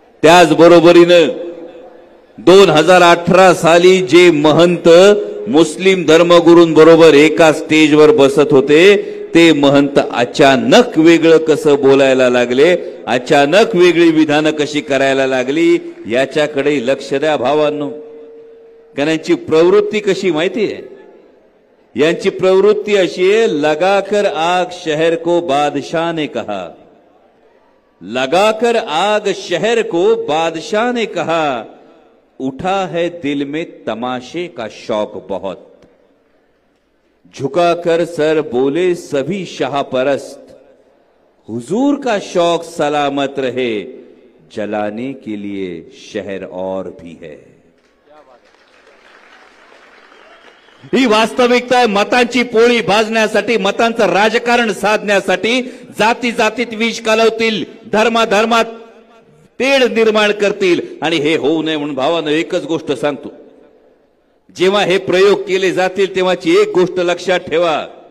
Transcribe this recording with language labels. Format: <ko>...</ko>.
<mr>त्याचबरोबरीनं 2018 साली जे महंत मुस्लिम धर्मगुरूंबरोबर एका स्टेजवर बसत होते ते महंत अचानक वेगळं कसं बोलायला लागले, अचानक वेगळी विधानं कशी करायला लागली, याच्याकडे लक्ष द्या भावांनो. कारण यांची प्रवृत्ती कशी माहिती आहे? यांची प्रवृत्ती अशी आहे,</mr> <hi>लगाकर आग शहर को बादशाह ने कहा, लगाकर आग शहर को बादशाह ने कहा, उठा है दिल में तमाशे का शौक बहुत, झुकाकर सर बोले सभी शाह परस्त, हुजूर का शौक सलामत रहे, जलाने के लिए शहर और भी है.</hi> <mr>ही वास्तविकता आहे. मतांची पोळी भाजण्यासाठी, मतांचं राजकारण साधण्यासाठी जाती जातीत विष कालवतील, धर्मात तेढ निर्माण करतील. आणि हे होऊ नये म्हणून भावानं एकच गोष्ट सांगतो, जेव्हा हे प्रयोग केले जातील तेव्हाची एक गोष्ट लक्षात ठेवा.</mr>